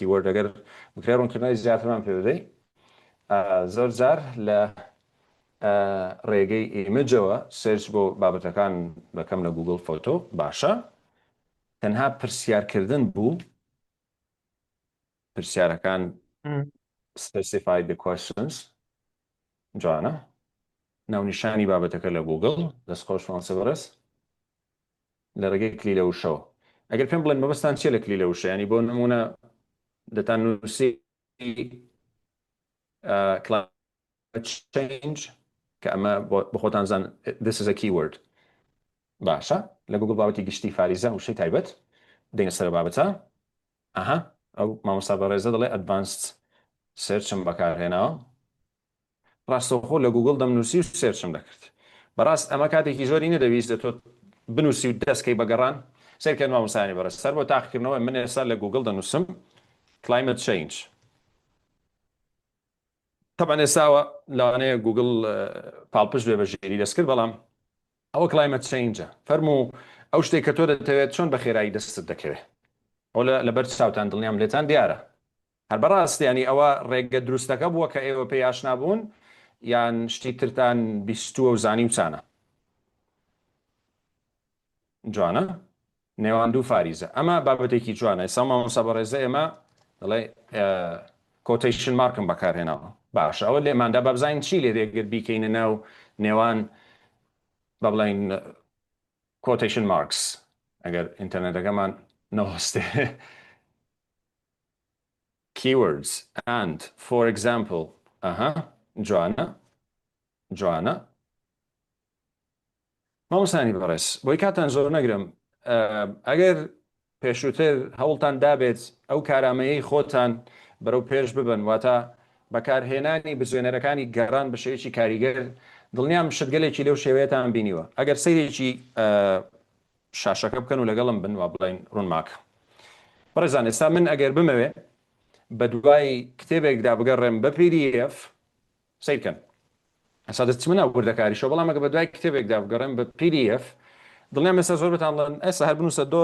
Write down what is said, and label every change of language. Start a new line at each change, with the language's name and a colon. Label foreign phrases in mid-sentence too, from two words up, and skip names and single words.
Central Kurdish: کیوەرد ئەگەر بکرێ ڕوونکردنەوەی زیاترمان پێ بدەیت زۆر جار لە ڕێگەی ئیمجەوە سێرچ بۆ بابەتەکان بەکەم لە گوگڵ فۆتۆ باشە تەنها پرسیارکردن بوو پرسیارەکان
English: specify the questions
Central Kurdish: جوانە ناونیشانی بابەتەکە لە گوگڵ دەستخۆش فۆنسە بەڕێز لە ڕێگەی کلی لە وشەوە ئەگەر پێم بڵێن مەبەستان چیە لە کلی لە وشە ینی بۆ نمونە دەتان نووسی
English: climate change
Central Kurdish: کە ئەمە بخۆتان زان
English: this is a keyword
Central Kurdish: باشە لە گوگڵ بابەتی گشتی فاریزە وشەی تایبەت دێنە سەر بابەتە ئەها ئەو مامۆستا بەڕێزە دەڵێ ئەدڤانسد سێرچم بەکارهێناوە ڕاستەوخۆ لە گوگڵ دەمنووسی و سێرچم دەکرد بەڕاست ئەمە کاتێکی زۆری نەدەویست دەتۆ بنووسی و دەستکەی بەگەڕان سێرکەن مامۆستانی بەڕێز سەر بۆ تاقیکردنەوە من ئێستا لە گوگڵ دەنووسم
English: climate change
Central Kurdish: طبعا ئێستاوە لەوانەیە گوگڵ پاڵپشت بێ بە ژێری دەستکرد بەڵام ئەوە
English: climate change
Central Kurdish: فەرموو ئەو شتێک کە تۆ دەتەوێت چۆن بە خێرایی دەستت دەکەوێت ئەو لەبەر چاوتان دڵنیام لێتان دیارە هەر بەڕاست ینی ئەوە ڕێگە دروستەکە بووە کە ئێوە پێی ئاشنا بوون یان شتی ترتان بیستووە و زانی و چانە جوانە نێوان دوو فاریزە ئەمە بابەتێکی جوانە ئێستا مامۆستا بەڕێزە ئێمە دەڵێ کۆتیشن مارکم بەکارهێناوە باشە ئەوە لێماندا بابزین چی لێ دێگر بیکەینە ناو نێوان بە بڵین کۆتیشن مارکس ئەگەر ئینتەرنێتەکەمان نەوەستێ
English: keywords and for example
Central Kurdish: جوانە مامۆستانی بەڕێز بۆی کاتان زۆر نەگرم ئەگەر پێشووتر هەوڵتان دابێت ئەو کارامەیەی خۆتان بەرەو پێش ببن واتە بەکارهێنانی بزوێنەرەکانی گەڕان بە شێوەیەکی کاریگەر دڵنیام شتگەلێکی لەو شێوەیەتان بینیوە ئەگەر سەیرێکی شاشەکە بکەن و لەگەڵم بن وا بڵین ڕوونماکە بەڕێزان ئێستا من ئەگەر بمەوێ بە دوای کتێبێکدا بگەڕێم بە PDF سیرکەن ئەسا دەست منە وردەکاریشەوە بەڵام ئەگە بە دوای کتێبێکدا بگەڕێم بە PDF دڵنیام ئێستا زۆر بتان بڵێن ئێستا هەر بنووسە